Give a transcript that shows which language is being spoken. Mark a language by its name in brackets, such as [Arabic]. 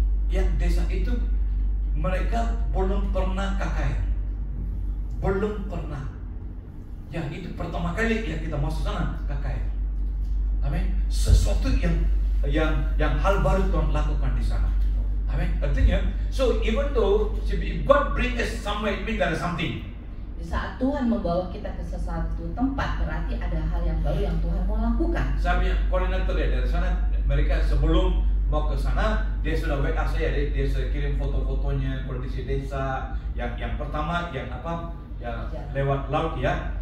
[Indonesian] Yang desa itu mereka belum pernah KKR, belum pernah. Ya itu pertama kali ya kita masuk sana KKR. Amin. Sesuatu yang hal baru Tuhan lakukan di sana. Amin. Artinya, [English] so even though if God bring us somewhere, it means there is something. [Indonesian] Di saat Tuhan membawa kita ke sesuatu tempat, berarti ada hal yang baru yang Tuhan mau lakukan. Saya punya koordinator ya dari sana. Mereka sebelum mau ke sana, dia sudah WA saya. Dia sudah kirim foto-fotonya kondisi desa. Yang pertama, yang lewat laut ya.